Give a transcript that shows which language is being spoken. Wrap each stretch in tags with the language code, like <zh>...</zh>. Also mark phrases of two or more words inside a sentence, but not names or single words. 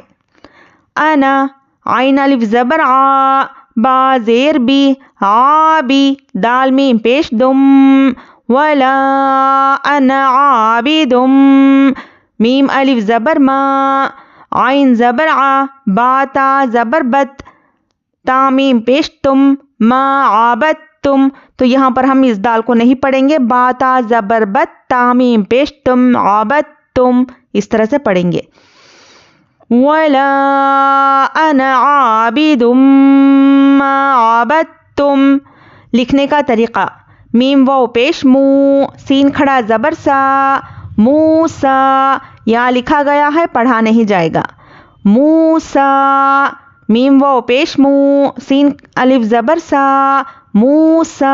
<hi>अना, आइन अलिफ जबर आ, बा जेर बी, आबी, दाल मीम पेश दुम,</hi> <ar>ولا أنا عابد,</ar> <hi>मीम अलिफ जबर मा, आइन जबर आ, बाता जबर बत, तामीम पेश तुम,</hi> <ar>ما عبدتم.</ar> <hi>तो यहाँ पर हम इस दाल को नहीं पढ़ेंगे, बाता जबर बत, तामीम पेश तुम,</hi> <ar>عبدتم,</ar> <hi>इस तरह से पढ़ेंगे।</hi> <ar>ولا أنا عابد ما عبدتم.</ar> <hi>लिखने का तरीका मीम वाव पेश मू, सीन खड़ा जबर सा, मूसा, यहाँ लिखा गया है पढ़ा नहीं जाएगा, मूसा, मीम वाव पेश मू, सीन अलिफ जबर सा, मूसा।</hi>